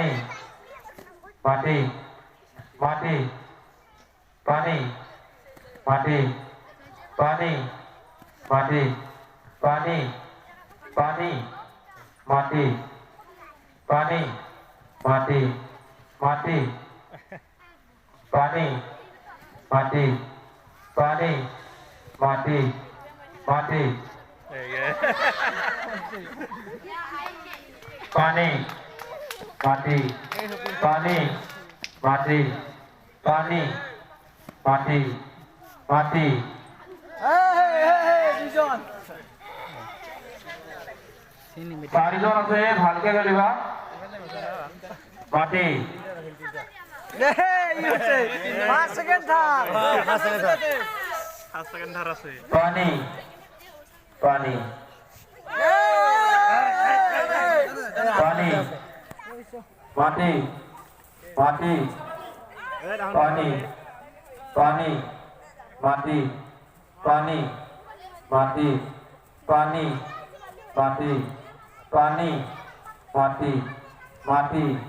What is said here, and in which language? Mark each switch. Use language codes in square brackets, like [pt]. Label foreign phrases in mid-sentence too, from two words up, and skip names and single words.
[as] মাটি মাটি পানী মাটি পানী মাটি পানী পানী মাটি পানী মাটি মাটি পানী মাটি পানী মাটি মাটি পানী মাটি পানী মাটি পানী মাটি মাটি চাৰিজন আছে ভালকে খেলিবা মাটি পানী পানী পানী মাটি মাটি পানী পানী মাটি পানী মাটি পানী মাটি পানী মাটি মাটি